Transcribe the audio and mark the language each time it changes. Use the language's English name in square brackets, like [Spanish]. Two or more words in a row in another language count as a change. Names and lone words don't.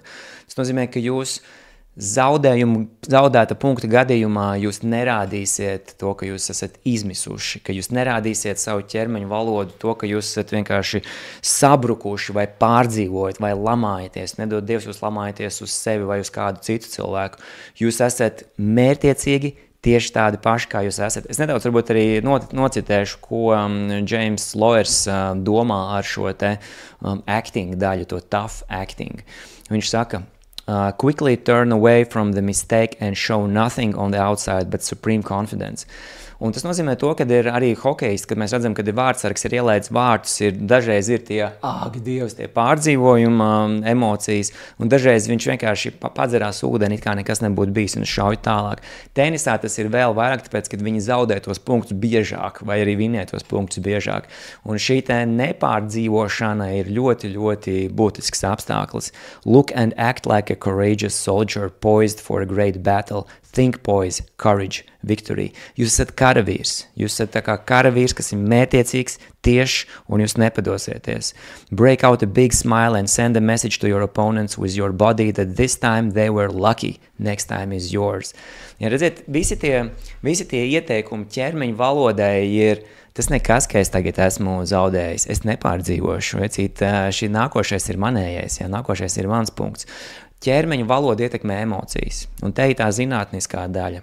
[Latvian] Tas nozīmē, ka jūs zaudēta punkta gadījumā jūs nerādīsiet to, ka jūs esat izmisuši, ka jūs nerādīsiet savu ķermeņu valodu, to, ka jūs esat vienkārši sabrukuši vai pārdzīvojat vai lamājaties. Nedod Dievs, jūs lamājaties uz sevi vai uz kādu citu cilvēku. Jūs esat mērķiecīgi tieši tādi paši, kā jūs esat. Es nedaudz varbūt arī nocitēšu, ko James Loers domā ar šo te acting daļu, [English] to tough acting. [Latvian] Viņš saka, [English] quickly turn away from the mistake and show nothing on the outside but supreme confidence. [Latvian] Un tas nozīmē to, ka ir arī hokejisti, kad mēs redzam, kad ir vārdsargs, ir ielaidis vārtus, dažreiz ir tie, Dievs, tie pārdzīvojuma emocijas, un dažreiz viņš vienkārši padzerās ūdeni, it kā nekas nebūtu bijis un šauj tālāk. Tenisā tas ir vēl vairāk, tāpēc, kad viņi zaudē tos punktus biežāk, vai arī vinē tos punktus biežāk. Un šī te nepārdzīvošana ir ļoti, ļoti būtisks apstākļus. [English] Look and act like a courageous soldier poised for a great battle. Think, poise, courage, victory. [Latvian] Jūs esat karavīrs. Jūs esat tā kā karavīrs, kas ir mērķiecīgs, tieši, un jūs nepadosieties. [English] Break out a big smile and send a message to your opponents with your body that this time they were lucky, next time is yours. [Latvian] Ja redziet, visi tie ieteikumi ķermeņa valodai ir tas nekas, ka es tagad esmu zaudējis, es nepārdzīvošu, vecīt, šī nākošais ir manējais, ja nākošais ir mans punkts. Ķermeņa valoda ietekmē emocijas, un te ir tā zinātniskā daļa.